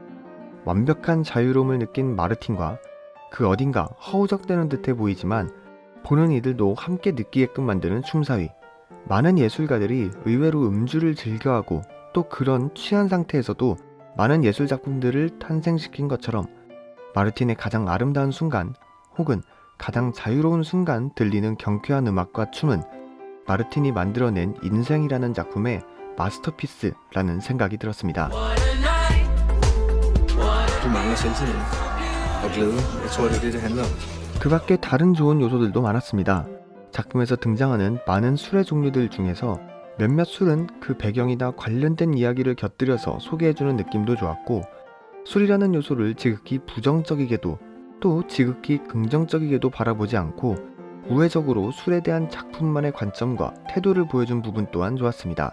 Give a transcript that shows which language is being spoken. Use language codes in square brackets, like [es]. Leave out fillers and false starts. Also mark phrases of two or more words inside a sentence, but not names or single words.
[ko] 완벽한 자유로움을 느낀 마르틴과 그 어딘가 허우적대는 듯해 보이지만 보는 이들도 함께 느끼게끔 만드는 춤사위, 많은 예술가들이 의외로 음주를 즐겨하고 또 그런 취한 상태에서도 많은 예술작품들을 탄생시킨 것처럼 마르틴의 가장 아름다운 순간 혹은 가장 자유로운 순간 들리는 경쾌한 음악과 춤은 마르틴이 만들어낸 인생이라는 작품의 마스터피스라는 생각이 들었습니다. [da] Du mangler selvtillid og glæde. Jeg tror, det er det, det handler om. [ko] 그 밖에 다른 좋은 요소들도 많았습니다. 작품에서 등장하는 많은 술의 종류들 중에서 몇몇 술은 그 배경이나 관련된 이야기를 곁들여서 소개해주는 느낌도 좋았고, 술이라는 요소를 지극히 부정적이게도 또 지극히 긍정적이게도 바라보지 않고 우회적으로 술에 대한 작품만의 관점과 태도를 보여준 부분 또한 좋았습니다.